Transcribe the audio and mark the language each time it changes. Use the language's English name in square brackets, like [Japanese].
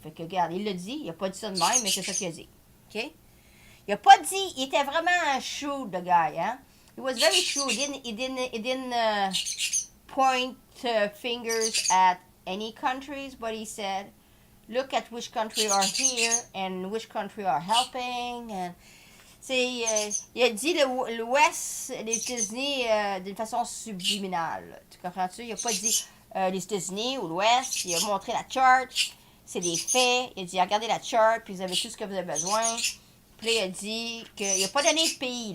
[French] Fait que, regarde, il l'a dit, il n'a pas dit ça de même, mais c'est ça qu'il a dit. OK? Il n'a pas dit, il était vraiment shrewd, le gars, hein? [English] He was very shrewd. He didn't point fingers at any countries, but he said, look at which country are here and which country are helping. [French] And, il a dit l'Ouest, les États-Unis d'une façon subliminale. Tu comprends-tu? Il n'a pas dit les États-Unis ou l'Ouest. Il a montré la chart. C'est des faits. Il a dit regardez la chart, puis vous avez tout ce que vous avez besoin. Puis là, il a dit qu'il n'a pas donné de pays.